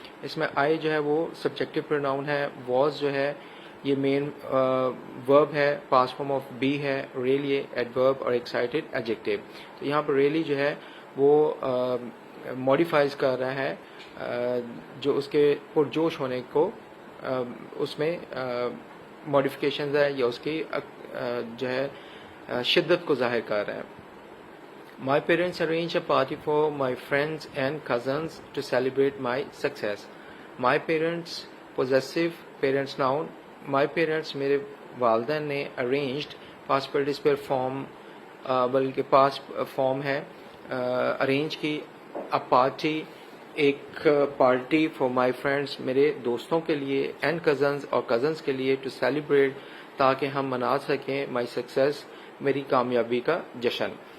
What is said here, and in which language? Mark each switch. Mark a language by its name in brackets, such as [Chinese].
[Urdu] اس میں آئی جو ہے وہ سبجیکٹو پروناؤن ہے, واز جو ہے یہ مین ورب ہے, پاسٹ فارم آف بی ہے, ریئلی ایڈورب اور ایکسائٹیڈ ایڈجیکٹو. تو یہاں پر ریئلی جو ہے وہ ماڈیفائز کر رہا ہے جو اس کے پرجوش ہونے کو اس میں ماڈیفکیشنز ہے یا اس کی جو ہے شدت کو ظاہر کر رہا ہے. [English] My parents arranged a party for my friends and cousins to celebrate my success. My parents, possessive, parents noun. My parents [Urdu] میرے والدین نے [English] arranged past participle form [Urdu] بلکہ [English] past form [Urdu] ہے, arrange کی [English] a party [Urdu] ایک پارٹی [English] for my friends [Urdu] میرے دوستوں کے لیے [English] and cousins [Urdu] اور cousins کے لیے [English] to celebrate [Urdu] تاکہ ہم منا سکیں [English] my success [Urdu] میری کامیابی کا جشن.